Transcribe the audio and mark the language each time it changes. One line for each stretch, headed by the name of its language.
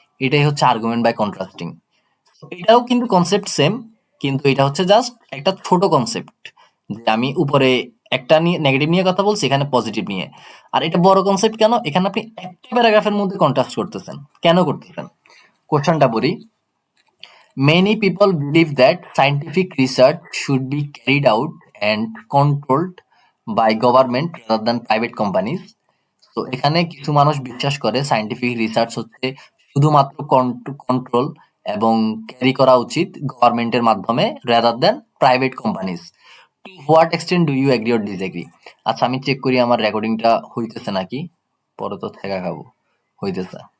Bangla: এটাই হচ্ছে argument by contrasting. এটাও কিন্তু কনসেপ্ট সেম, কিন্তু এটা হচ্ছে জাস্ট একটা ছোট কনসেপ্ট, যে আমি উপরে একটা নিয়ে নেগেটিভ নিয়ে কথা বলছি, এখানে পজিটিভ নিয়ে। আর এটা বড় কনসেপ্ট কেন? এখানে আপনি একটা প্যারাগ্রাফের মধ্যে কন্ট্রাস্ট করতেছেন। কেন করতেছেন? কোশ্চেনটা পড়ি।
English: Many people believe that scientific research should be carried out and controlled by government rather than private companies.
Bangla: তো এখানে কিছু মানুষ বিশ্বাস করে সায়েন্টিফিক রিসার্চ হচ্ছে শুধুমাত্র কন্ট্রোল এবং ক্যারি করা উচিত গভর্নমেন্টের মাধ্যমে rather than private companies.
English: To what extent do you agree or disagree?
Bangla: আচ্ছা, আমি চেক করি আমার রেকর্ডিংটা হইতেছে নাকি, পরে তো ঠেকা খাবো। হইতেছে।